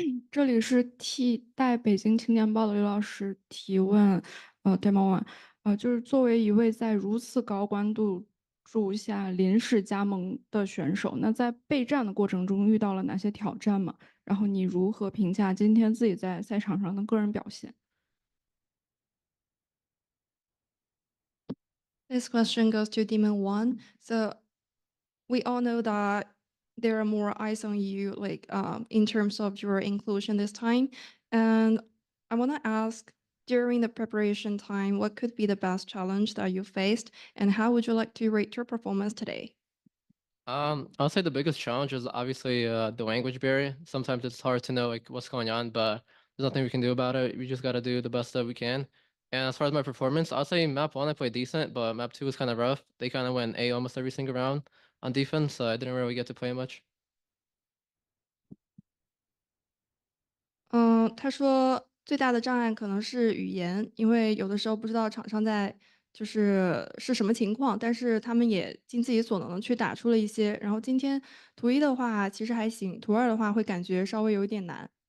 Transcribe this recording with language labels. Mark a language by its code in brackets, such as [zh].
[zh] 这里是替代北京青年报的刘老师提问，Demo One，就是作为一位在如此高关注下临时加盟的选手，那在备战的过程中遇到了哪些挑战吗？然后你如何评价今天自己在赛场上的个人表现？ [en] This question goes to Demon One. So we all know that there are more eyes on you, like in terms of your inclusion this time. And I want to ask, during the preparation time, what could be the best challenge that you faced, and how would you like to rate your performance today? I'll say the biggest challenge is obviously the language barrier. Sometimes it's hard to know like what's going on, but there's nothing we can do about it. We just got to do the best that we can. And as far as my performance, I'll say map 1 I played decent, but map 2 was kind of rough. They kind of went A almost every single round on defense, so I didn't really get to play much. [zh] 他说最大的障碍可能是语言，因为有的时候不知道场上是什么情况，但是他们也尽自己所能的去打出了一些。然后今天图一的话其实还行，图二的话会感觉稍微有一点难。